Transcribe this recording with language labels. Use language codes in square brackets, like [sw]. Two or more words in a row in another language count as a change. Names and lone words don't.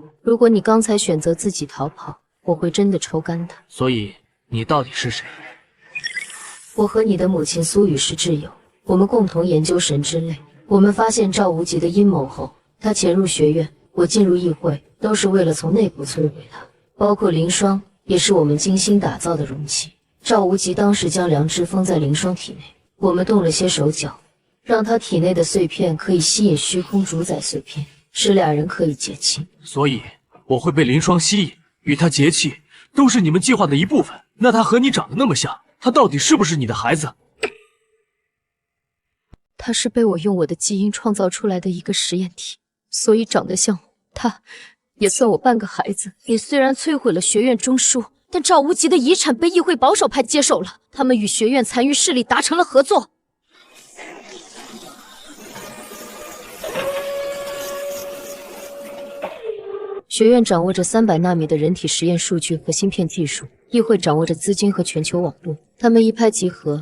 [zh] 如果你剛才選擇自己逃跑，我會真的抽乾他。所以你到底是誰？我和你的母親蘇雨是摯友，我們共同研究神之淚。我們發現趙無極的陰謀後，他潛入學院，我進入議會，都是為了從內部摧毀他。包括凌霜，也是我們精心打造的容器。趙無極當時将良知封在凌霜體内，我們动了些手腳，讓他体內的碎片可以吸引虛空主宰碎片，使俩人可以結親。所以我会被凌霜吸引，與他結契，都是你們計劃的一部分。那他和你長得那麼像，他到底是不是你的孩子？他是被我用我的基因創造出来的一個實驗體，所以長得像我。他也算我半個孩子。你雖然摧毀了學院中樞，但趙無極的遺產被議會保守派接手了，他們與學院殘餘勢力達成了合作。學院掌握着300納米的人體實驗數據和芯片技術，議會掌握着資金和全球網絡，他們一拍即合。